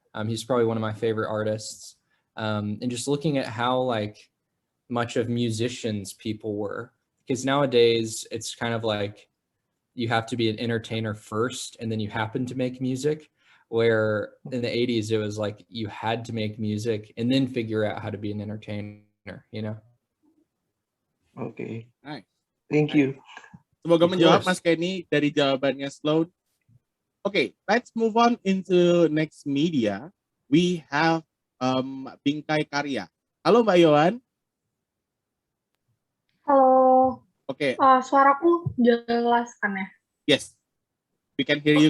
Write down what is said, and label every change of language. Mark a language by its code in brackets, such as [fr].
[en] He's probably one of my favorite artists. And just looking at how like much of musicians people were, because nowadays it's kind of like you have to be an entertainer first and then you happen to make music. where in the 80s it was like you had to make music and then figure out how to be an entertainer, you know? Okay. Nice. Thank you. [id] Semoga [en] Of [id] menjawab [en] course. [id] Mas Kenny dari jawabannya Sloan. [en] Okay, let's move on into next media. We have Bingkai Karya. Halo Mbak Yohan. [id] Halo, [en] Okay, [id] suaraku jelas kan ya? [en] yes, we can hear you